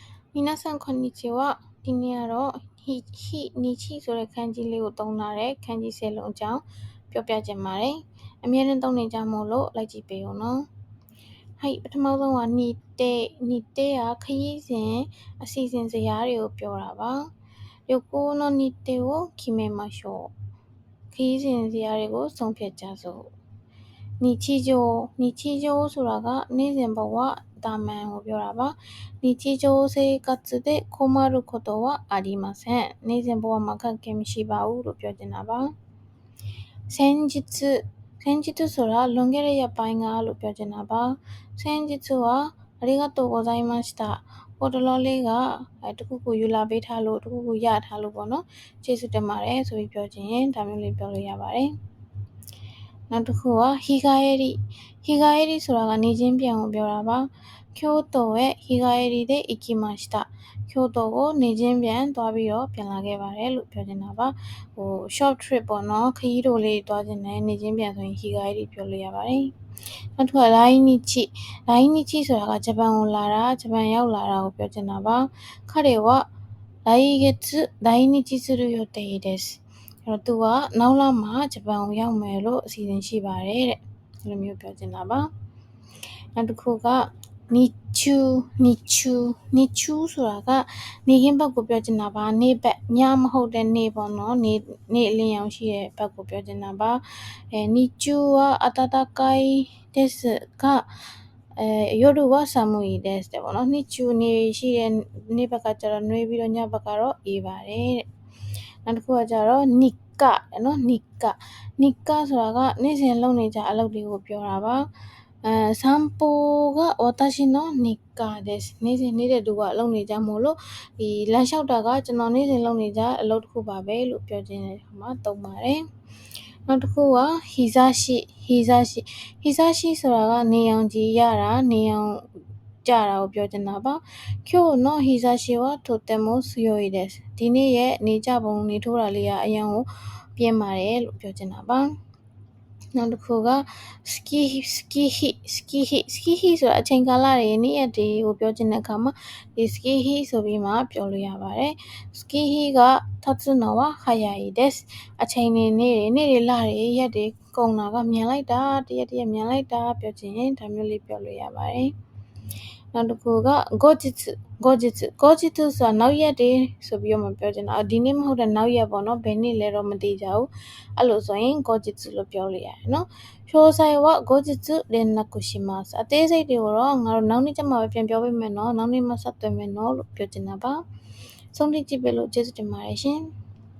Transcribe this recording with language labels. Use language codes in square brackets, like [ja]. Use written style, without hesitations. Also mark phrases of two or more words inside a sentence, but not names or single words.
[ja] 皆さんこんにちは。 [my] ဒီနေ့ကတော့နီချီဆိုတဲ့ခန်းကြီးလေးကိုသုံးထားတဲ့ခန်းကြီး10လုံးအကြောင်းပြောပြချင်ပါတယ်။အများနဲ့သုံးနေကြမို့လို့လိုက်ကြည့်ပေးဦးနော်။はいပထမဆုံးကနီတေကခရီးစဉ်အစီအစဉ်ဇယားတွေကိုပြောတာပါ။ [ja] 旅行の日程を決めましょう。 [my] ခရီးစဉ်ဇယားတွေကိုဆုံးဖြတ်ကြစို့။日常ဆိုတာကနေ့စဉ်ဘဝတာမန်ကိုပြောတာပါ။ [ja] 日常生活で困ることはありません。 [my] နေ့စဉ်ဘဝမှာခက်ခဲမရှိပါဘူးလို့ပြောချင်တာပါ။先日ဆိုတာလွန်ခဲ့တဲ့ရက်ပိုင်းကလို့ပြောချင်တာပါ။ [ja] 先日はありがとうございました。 [my] ဟိုတလောလေးကတခုခုယူလာပေးထားလို့တခုခုရထားလို့ပေါ့နော်။ကျေးဇူးတင်ပါတယ်ဆိုပြီးပြောချင်ရင်ဒါမျိုးလေးပြောလို့ရပါတယ်။နောက်တစ်ခုက日帰りဆိုတာကနေချင်းပြန်ကိုပြောတာပါ [ja] 京都へ日帰りで行きました [my] 京都ကိုနေချင်းပြန်သွားပြီး တော့ပြန်လာခဲ့ပါတယ်လို့ပြောချင်တာပါ [en] short trip [my] ပေါ့နော်ခရီးတိုလေးသွားခြင်းနဲ့နေချင်းပြန်ဆိုရင်日帰りပြောလို့ရပါတယ်နောက်တစ်ခုက来日ဆိုတာကဂျပန်ကိုလာတာဂျပန်ရောက်လာတာကိုပြောချင်တာပါ [ja] 彼は来月来日する予定です [my] သူကနောက်လမှာဂျပန်ကိုရောက်မယ်လို့အစီအစဉ်ရှိပါတယ်တဲ့ဒီလိုမျိုးပြောချင်တာပါနောက်တစ်ခုက日中ဆိုတာကနေခင်းဘက်ကိုပြောချင်တာပါနေဘက်ညမဟုတ်တဲ့နေပေါ့နော်နေအလင်းရောင်ရှိတဲ့ဘက်ကိုပြောချင်တာပါ [ja] 日中は暖かいですが夜は寒いです [my] တဲ့ပေါ့နော်日中နေရှိတဲ့နေဘက်ကကျတော့နှွေးပြီးတော့ညဘက်ကတော့အေးပါတယ်တဲ့နောက်တစ်ခုကကျတော့日課 ဆိုတာကနေ့စဉ်လုပ်နေကြအလုပ်တွေကိုပြောတာပါ [ja] 散歩が私の日課です [my] နေ့စဉ်နေတဲ့သူကအလုပ်နေကြမို့လို့ဒီလမ်းလျှောက်တာကကျွန်တော်နေ့စဉ်လုပ်နေကြအလုပ်တစ်ခုပါပဲလို့ပြောချင်တဲ့အခါမှာသုံးပါတယ်နောက်တစ်ခုက日差しဆိုတာကနေရောင်ခြည်ရတာနေရောင်ကြတာကိုပြောချင်တာပါ [ja] 今日の日差しはとても強いです [my] ဒီနေ့ရဲ့နေကြပုံနေထိုးတာလေးကအရင်ကိုပြင်းပါတယ်လို့ပြောချင်တာပါနောက်တစ်ခုကスキーဆိုတာအချိန်ကာလတွေနေ့ရက်တွေကိုပြောချင်တဲ့အခါမှာဒီスキーဆိုပြီးမှပြောလို့ရပါတယ် [ja] スキーが立つのは早いです [my] အချိန်တွေနေ့တွေလတွေရက်တွေကုန်တာကမြန်လိုက်တာတရက်မြန်လိုက်တာ ပြောချင်ရင်ဒါမျိုးလေးပြောလို့ရပါတယ်နောက်တစ်ခုက後日ဆိုတာနောက်ရက်တွေဆိုပြီးတော့မှပြောချင်တာဒီနေ့မဟုတ်တဲ့နောက်ရက်ပေါ့နော်ဘယ်နေ့လဲတော့မသိကြဘူးအဲ့လိုဆိုရင်後日လို့ပြောလို့ရတယ်နော် [ja] 詳細は後日連絡します [my] အသေးစိတ်တွေကိုတော့ငါတို့နောက်နေ့ကျမှပဲပြန်ပြောပေးမယ်နော်နောက်နေ့မှဆက်သွယ်မယ်နော်လို့ပြောချင်တာပါဆုံးဖြတ်ကြည့်ပေးလို့ကျေးဇူးတင်ပါတယ်ရှင်